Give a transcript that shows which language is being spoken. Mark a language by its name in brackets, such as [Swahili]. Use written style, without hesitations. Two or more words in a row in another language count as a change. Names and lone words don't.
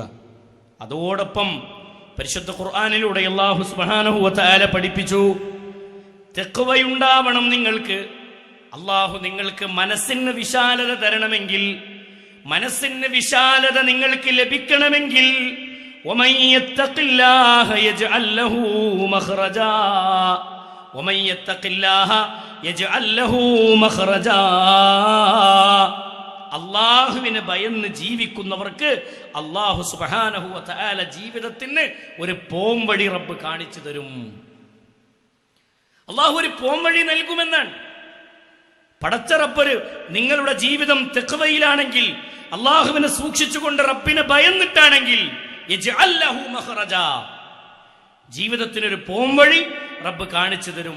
[Malayalam] അതോടൊപ്പം പരിശുദ്ധ ഖുർആനിലൂടെ അല്ലാഹു [Arabic] سبحانه وتعالى [Malayalam] പഠിപ്പിച്ചു, തഖ്വയുണ്ടാവണം നിങ്ങൾക്ക്. അല്ലാഹു നിങ്ങൾക്ക് മനസ്സിന് വിശാലത തരണമെങ്കിൽ, മനസ്സിന് വിശാലത നിങ്ങൾക്ക് ലഭിക്കണമെങ്കിൽ [Arabic] ومن يتق الله يجعل له مخرجا ومن يتق الله يجعل له مخرجا. [Malayalam] അല്ലാഹുവിനെ ഭയന്ന് ജീവിക്കുന്നവർക്ക് അല്ലാഹു [Arabic] سبحانه وتعالى [Malayalam] ജീവിതത്തിന് ഒരു പോംവഴി റബ്ബ് കാണിച്ചു തരും. അല്ലാഹു ഒരു പോംവഴി നൽകുമെന്നാണ്. പടച്ച റബ്ബ് നിങ്ങളുടെ ജീവിതം തഖ്വയിലാണെങ്കിൽ, അള്ളാഹുവിനെ സൂക്ഷിച്ചുകൊണ്ട് റബ്ബിനെ ഭയന്നിട്ടാണെങ്കിൽ, [Arabic] يجعل له مخرجا, [Malayalam] ജീവിതത്തിനൊരു പോംവഴി റബ്ബ് കാണിച്ചു തരും.